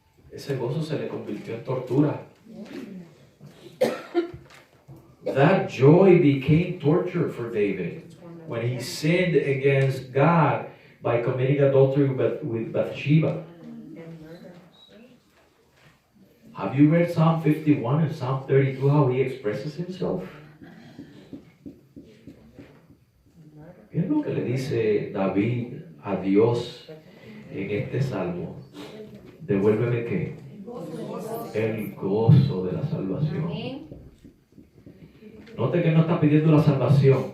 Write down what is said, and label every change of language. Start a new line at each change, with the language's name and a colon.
Spanish: Ese gozo se le convirtió en tortura.
English: That joy became torture for David when he sinned against God by committing adultery with Bathsheba. Have you read Psalm 51 and Psalm 32, how he expresses himself?
Spanish: ¿Qué es lo que le dice David a Dios en este salmo? Devuélveme ¿qué? El gozo de la salvación. Note que no está pidiendo la salvación.